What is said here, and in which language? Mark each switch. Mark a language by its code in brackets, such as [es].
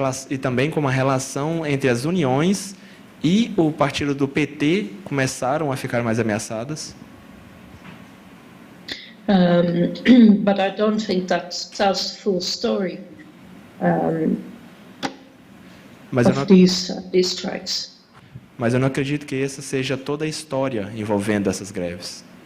[pt] E também como a relação entre as uniões e o partido do PT começaram a ficar mais ameaçadas. [en] But I don't think that tells the full story of these strikes. [pt] Mas eu não acredito que essa seja toda a história envolvendo essas greves.